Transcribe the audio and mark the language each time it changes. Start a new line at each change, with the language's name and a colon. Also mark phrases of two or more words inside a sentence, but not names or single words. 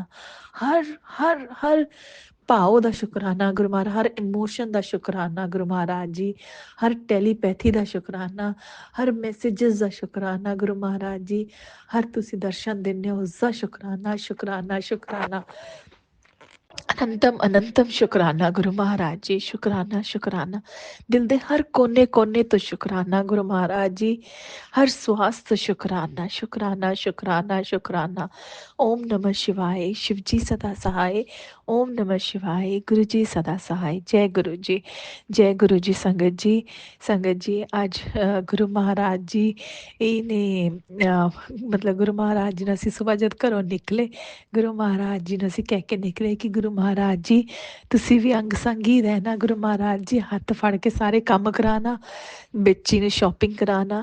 Punjabi: ਹਰ ਹਰ ਹਰ ਭਾਵ ਦਾ ਸ਼ੁਕਰਾਨਾ ਗੁਰੂ ਮਹਾਰਾਜ, ਹਰ ਇਮੋਸ਼ਨ ਦਾ ਸ਼ੁਕਰਾਨਾ ਗੁਰੂ ਮਹਾਰਾਜ ਜੀ, ਹਰ ਟੈਲੀਪੈਥੀ ਦਾ ਸ਼ੁਕਰਾਨਾ, ਹਰ ਮੈਸੇਜਸ ਦਾ ਸ਼ੁਕਰਾਨਾ ਗੁਰੂ ਮਹਾਰਾਜ ਜੀ, ਹਰ ਤੁਸੀਂ ਦਰਸ਼ਨ ਦਿੰਦੇ ਹੋ ਉਸਦਾ ਸ਼ੁਕਰਾਨਾ, ਸ਼ੁਕਰਾਨਾ, ਸ਼ੁਕਰਾਨਾ। ਅਨੰਤਮ ਅਨੰਤਮ ਸ਼ੁਕਰਾਨਾ ਗੁਰੂ ਮਹਾਰਾਜ ਜੀ। ਸ਼ੁਕਰਾਨਾ, ਸ਼ੁਕਰਾਨਾ। ਦਿਲ ਦੇ ਹਰ ਕੋਨੇ ਕੋਨੇ ਤੋਂ ਸ਼ੁਕਰਾਨਾ ਗੁਰੂ ਮਹਾਰਾਜ ਜੀ, ਹਰ ਸਵਾਸ ਤੋਂ ਸ਼ੁਕਰਾਨਾ, ਸ਼ੁਕਰਾਨਾ, ਸ਼ੁਕਰਾਨਾ, ਸ਼ੁਕਰਾਨਾ।
Hindi: ओम नमः शिवाय। शिव जी सदा सहाय। ओम नमः शिवाय। गुरु जी सदा सहाय। जय गुरु जी, जय गुरु जी।
Punjabi: ਸੰਗਤ ਜੀ, ਸੰਗਤ ਜੀ ਅੱਜ ਗੁਰੂ ਮਹਾਰਾਜ ਜੀ ਨੇ ਮਤਲਬ ਗੁਰੂ ਮਹਾਰਾਜ ਜੀ ਨੂੰ ਅਸੀਂ ਸੁਬਾਹ ਜਦ ਘਰੋਂ ਨਿਕਲੇ, ਗੁਰੂ ਮਹਾਰਾਜ ਜੀ ਨੂੰ ਅਸੀਂ ਕਹਿ ਕੇ ਨਿਕਲੇ ਕਿ ਗੁਰੂ ਮਹਾਰਾਜ ਜੀ ਤੁਸੀਂ ਵੀ ਅੰਗ ਸੰਗ ਹੀ ਰਹਿਣਾ, ਗੁਰੂ ਮਹਾਰਾਜ ਜੀ ਹੱਥ ਫੜ ਕੇ ਸਾਰੇ ਕੰਮ ਕਰਾਣਾ, ਬੱਚੀ ਨੂੰ ਸ਼ਾਪਿੰਗ ਕਰਾਣਾ।